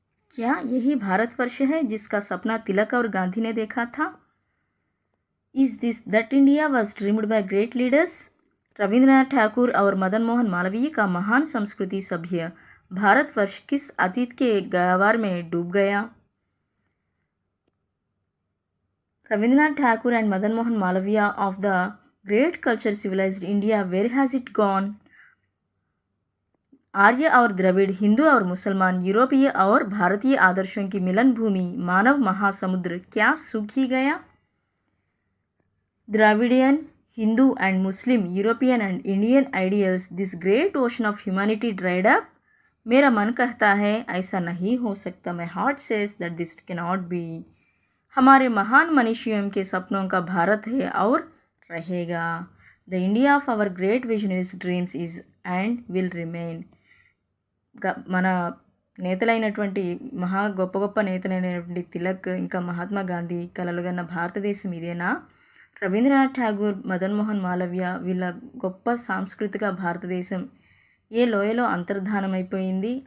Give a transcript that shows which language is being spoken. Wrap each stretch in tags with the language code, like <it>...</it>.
<hi>क्या यही भारतवर्ष है जिसका सपना तिलक और गांधी ने देखा था?</hi> <en>Is this that India was dreamed by great leaders?</en> <hi>Rabindranath Thakur और मदन मोहन मालवीय का महान संस्कृति सभ्य भारतवर्ष किस अतीत के गहवार में डूब गया?</hi> <en>Rabindranath Tagore and Madan Mohan Malviya of the great culture civilized India, where has it gone?</en> <hi>आर्य और द्रविड़, हिंदू और मुसलमान, यूरोपीय और भारतीय आदर्शों की मिलन भूमि मानव महासमुद्र क्या सूखी गया?</hi> <en>Dravidian, Hindu and Muslim, European and Indian ideals, this great ocean of humanity dried up?</en> <hi>मेरा मन कहता है ऐसा नहीं हो सकता।</hi> <en>My heart says that this can not be.</en> <hi>हमारे महान मनीषियों के सपनों का भारत है और रहेगा।</hi> <en>The India of our great visionaries dreams is and will remain.</en> <te>మన నేతలైనటువంటి గొప్ప గొప్ప నేతలైనటువంటి తిలక్ ఇంకా మహాత్మా గాంధీ కలలుగన్న భారతదేశం ఇదేనా? రవీంద్రనాథ్ ఠాగూర్, మదన్ మోహన్ మాలవ్య వీళ్ళ గొప్ప సాంస్కృతిక భారతదేశం ఏ లోయలో అంతర్ధానమైపోయింది?</te>